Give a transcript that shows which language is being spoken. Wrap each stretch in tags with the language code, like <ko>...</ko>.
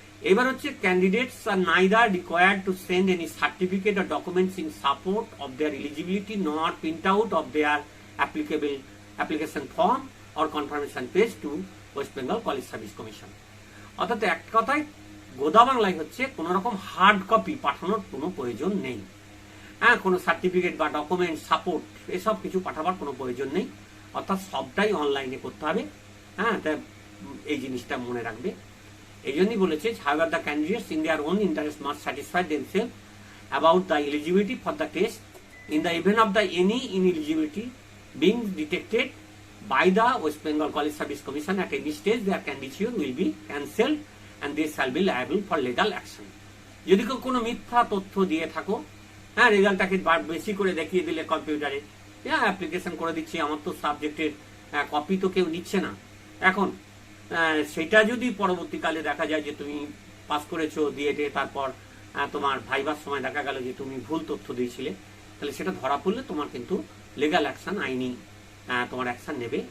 <bn>এবার হচ্ছে</bn> <en>Candidates আর neither required to send any certificate or documents in support of their eligibility nor print out of their applicable application form or confirmation page to West Bengal College Service Commission.</en> <bn>অর্থাৎ এক কথায় গোদা বাংলায় হচ্ছে কোন রকম হার্ড কপি পাঠানোর কোনো প্রয়োজন নেই, হ্যাঁ, কোনো সার্টিফিকেট বা ডকুমেন্ট সাপোর্ট এসব কিছু পাঠাবার কোনো প্রয়োজন নেই, অর্থাৎ সবটাই অনলাইনে করতে হবে। হ্যাঁ, এই জিনিসটা মনে রাখবে। এই জন্যই বলেছে</bn> <en>however the candidates in their own interest must satisfy themselves about the eligibility for the test. In the event of the any ineligibility being detected by the West Bengal College Service Commission at any stage, their candidature will be cancelled and they shall be liable for legal action.</en> <bn>যদি কোনো মিথ্যা তথ্য দিয়ে থাকো, হ্যাঁ, রেজাল্টটাকে বেশি করে দেখিয়ে দিলে কম্পিউটারে, হ্যাঁ, অ্যাপ্লিকেশন করে দিচ্ছি, আমার তো সাবজেক্টের কপি তো কেউ নিচ্ছে না এখন, সেটা যদি পরবর্তীকালে দেখা যায় যে তুমি পাস করেছো দিয়ে তারপর তোমার ভাইবার সময় দেখা গেল যে তুমি ভুল তথ্য দিয়েছিলে, তাহলে সেটা ধরা পড়লে তোমার কিন্তু লিগ্যাল অ্যাকশন, আইনি তোমার অ্যাকশন নেবে।</bn>